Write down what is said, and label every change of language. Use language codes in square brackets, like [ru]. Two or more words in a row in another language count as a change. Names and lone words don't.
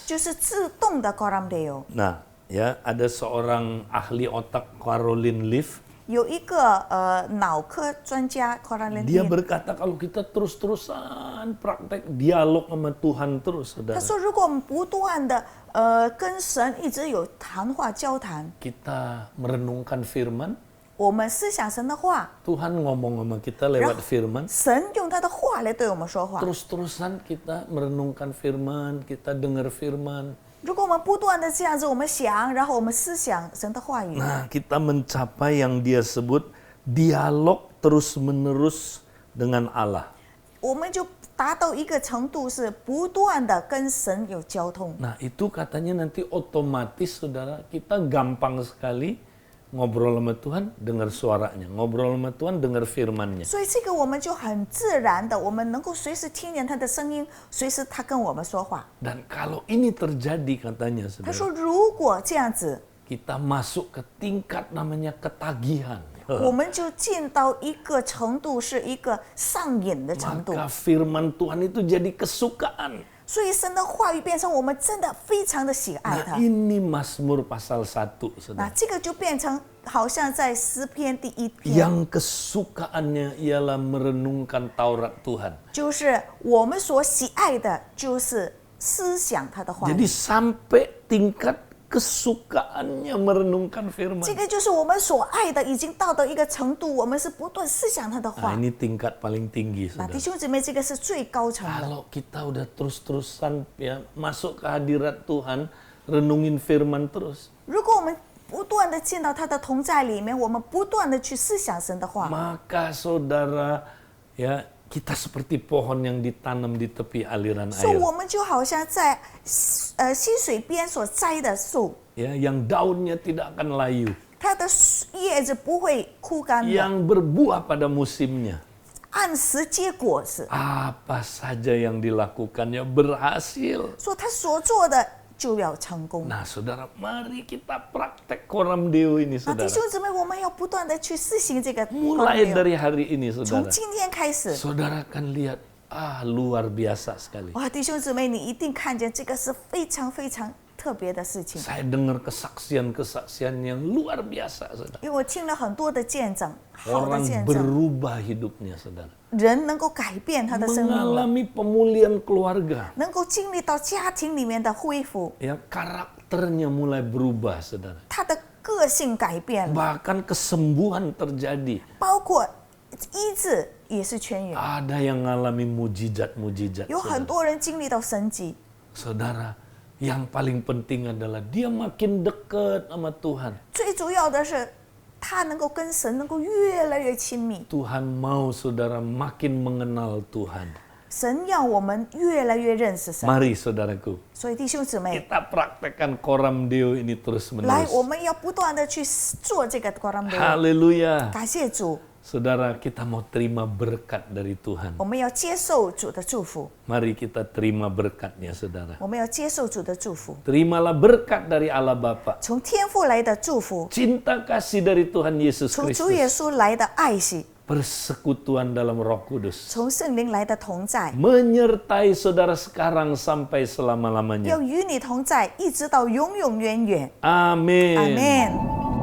[zh] 就是自动的 Koram Deo。 [id] Nah, ya ada seorang ahli otak Caroline Leaf. [zh] 有一个脑科专家 Caroline [id] Dia [zh] Leaf， [id] berkata kalau kita terus-terusan praktek dialog sama Tuhan terus, [zh] 他 [id] saudara, [zh] 说，如果我们不断的跟神一直有谈话交谈， [id] kita merenungkan firman, [zh] 我们思想神的话， [id] Tuhan ngomong sama kita lewat firman, [zh] 神用他的话来对我们说话。 [id] terus-terusan kita merenungkan firman, kita dengar firman. [zh] 如果我们不断的这样子，我们想，然后我们思想神的话语， [id] Nah, kita mencapai yang dia sebut dialog terus-menerus dengan Allah. [zh] 我们就达到一个程度，是不断的跟神有交通。 [id] Nah, itu katanya nanti otomatis, saudara, kita gampang sekali ngobrol sama Tuhan, dengar suaranya. Ngobrol sama Tuhan, dengar firman-Nya. [zh] 所以这个我们就很自然的，我们能够随时听见他的声音，随时他跟我们说话。 [id] Dan kalau ini terjadi, katanya, [zh] 他 [id] saudara, [zh] 说，如果这样子， [id] kita masuk ke tingkat namanya ketagihan. [zh] 我们就进到一个程度，是一个上瘾的程度。 [id] Maka firman Tuhan itu jadi kesukaan. [zh] 所以神的话语变成我们真的非常的喜爱 [id] Nah, [zh] 它。 [id] ini Mazmur pasal 1, [zh] 那 [id] saudara. [zh] 这个就变成好像在诗篇第1篇， [id] Yang kesukaannya ialah merenungkan Taurat Tuhan. [zh] 就是我们所喜爱的，就是思想他的话 [id] Jadi [zh] 语。 [id] sampai tingkat kesukaannya merenungkan firman. [zh] 这个就是我们所爱的，已经到了一个程度，我们是不断思想他的 [id] Nah, [zh] 话。 [id] ini tingkat paling tinggi, [zh] 那 [id] saudara. [zh] 弟兄姊妹，这个是最高层的。 [id] Kalau kita udah terus-terusan ya masuk ke hadirat Tuhan, renungin firman terus, [zh] 如果我们不断的进到他的同在里面，我们不断的去思想神的话， [id] maka saudara ya kita seperti pohon yang ditanam di tepi aliran [zh] 所以 [id] air. [zh] 我们就好像在溪水边所栽的树， [id] Ya, yang daunnya tidak akan layu, [zh] 它的叶子不会枯干的， [id] yang berbuah pada musimnya. [zh] 按时结果子。 [id] Apa saja yang dilakukannya berhasil. [zh] 说他所做的就要成功。 [id] Nah, saudara, mari kita praktek koram deo ini, [zh] 那弟 [id] saudara. [zh] 兄姊妹，我们要不断的去施行这个 [id] Mulai dari hari ini, [zh] 从 [id] saudara. [zh] 今天开始， [id] Saudara akan lihat, luar biasa sekali. [zh] 哇，弟兄姊妹，你一定看见这个是非常非常特别的事情。 [id] Saya dengar kesaksian-kesaksian yang luar biasa, saudara. [zh] 因为我听了很多的见证，好的 [id] Orang [zh] 见证， [id] berubah hidupnya, saudara. [zh] 人能够改变他的生命了， [id] Mengalami pemulihan keluarga. [zh] 能够经历到家庭里面的恢复， [id] Ya, karakternya mulai berubah, saudara. [zh] 他的个性改变了， [id] Bahkan kesembuhan terjadi. [zh] 包括医治也是痊愈。 [id] Ada yang ngalami mujizat-mujizat. [zh] 有很 [id] Saudara. [zh] 多人经历到神迹， [id] Saudara, yang paling penting adalah dia makin dekat sama Tuhan. [zh] 最主要的是他能够跟神能够越来越亲密。 [id] Tuhan mau saudara makin mengenal Tuhan. [zh] 神要我们越来越认识神， [id] Mari saudaraku, [zh] 所以弟兄姊妹， [id] kita praktekkan koram deo ini terus [zh] 来，我 [id] menerus. [zh] 们要不断的去做这个 Koram Deo。 [id] Haleluya. [zh] 感谢主， [id] Saudara, kita mau terima berkat dari Tuhan. [zh] 我们要接受主的祝福， [id] Mari kita terima berkatnya, saudara. [zh] 我们要接受主的祝福， [id] Terimalah berkat dari Allah Bapa. [zh] 从天父来的祝福， [id] Cinta kasih dari Tuhan Yesus [zh] 从主耶 [id] Kristus. [zh] 稣来的爱惜， [id] Persekutuan dalam Roh Kudus. [zh] 从圣灵来的同在， [id] Menyertai saudara sekarang sampai [zh] 要 [id] selama-lamanya. [zh] 与你同在，一直到永永远远。 [id] Amin. [zh] 阿门。